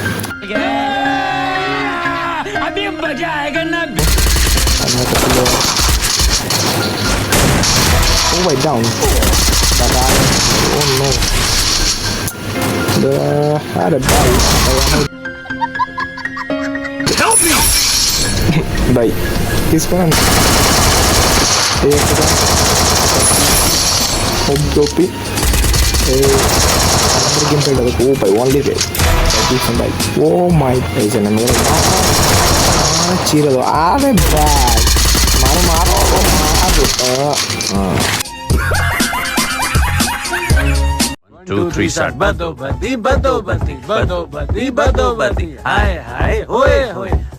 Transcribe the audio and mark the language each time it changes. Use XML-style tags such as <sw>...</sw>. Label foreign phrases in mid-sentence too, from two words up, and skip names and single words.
<bn>ও ভাই ডাউন,</bn> <en>oh no,</en> <bn>আরে ভাই ভাই কিস করেন এই একটা ওপি এই আমাদের গেম প্লেটা দেখো। ও ভাই অনলি ভাই ভাই,</bn> <en>oh my</en> <bn>এই যে মেরে চিরে দাও। আরে ভাই মারো মারো মারো।</bn> <pa>2 3 start bado badi bado badi bado badi bado badi, hi hi hoye hoye</pa>